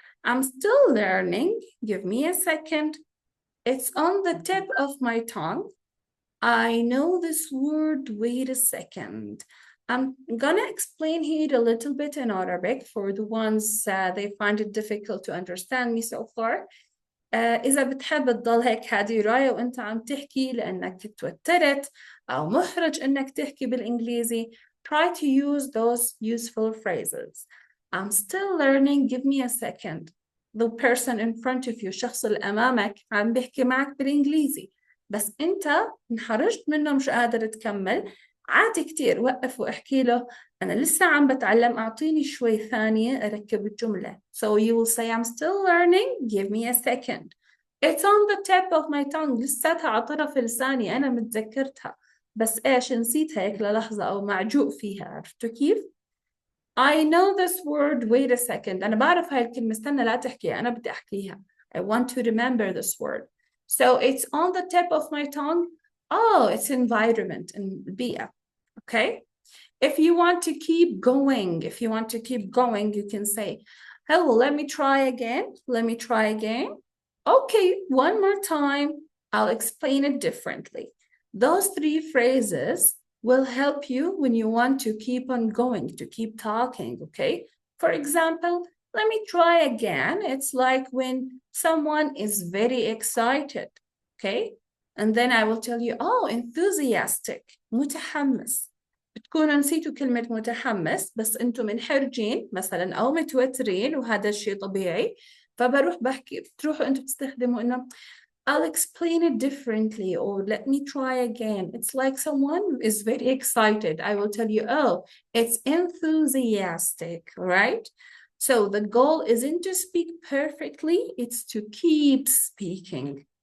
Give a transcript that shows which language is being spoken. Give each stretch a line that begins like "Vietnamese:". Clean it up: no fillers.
English: I'm still learning. Give me a second. It's on the tip of my tongue. I know this word. Wait a second. I'm gonna explain here a little bit in Arabic for the ones they find it difficult to understand me so far.
Arabic: إذا بتحب تضل هيك هادي راية وأنت عم تحكي لأنك توترت أو محرج إنك تحكي بالإنجليزي,
English: try to use those useful phrases. I'm still learning. Give me a second. The person in front of you,
Arabic: الشخص اللي أمامك عم بيحكي معك بالإنجليزي, بس أنت انحرجت منه مش قادر تكمل. عادي كتير, وقف واحكي له أنا لسه عم بتعلم, أعطيني شوي ثانية أركب الجملة.
English: So you will say I'm still learning. Give me a second. It's on the tip of my tongue.
Arabic: لساتها على طرف لساني, أنا متذكرتها بس إيش نسيتها هيك للحظة أو معجوق فيها. عرفتوا كيف؟
English: I know this word. Wait a second.
Arabic: أنا بعرف هاي الكلمة, استنى لا تحكي, أنا بدي أحكيها.
English: I want to remember this word. So it's on the tip of my tongue. Oh, it's environment and بيئة. Okay? If you want to keep going, you can say, hello, let me try again. Let me try again. Okay, one more time. I'll explain it differently. Those three phrases will help you when you want to keep on going, to keep talking, okay? For example, let me try again. It's like when someone is very excited, okay? And then I will tell you, oh, enthusiastic, متحمس.
Arabic: بتكونوا نسيتوا كلمة متحمس, بس أنتم منحرجين مثلا أو متوترين, وهذا الشيء طبيعي. فبروح بحكي, بتروحوا أنتم تستخدموا إنه
English: I'll explain it differently, or let me try again. It's like someone is very excited. I will tell you, oh, it's enthusiastic, right? So the goal isn't to speak perfectly, it's to keep speaking.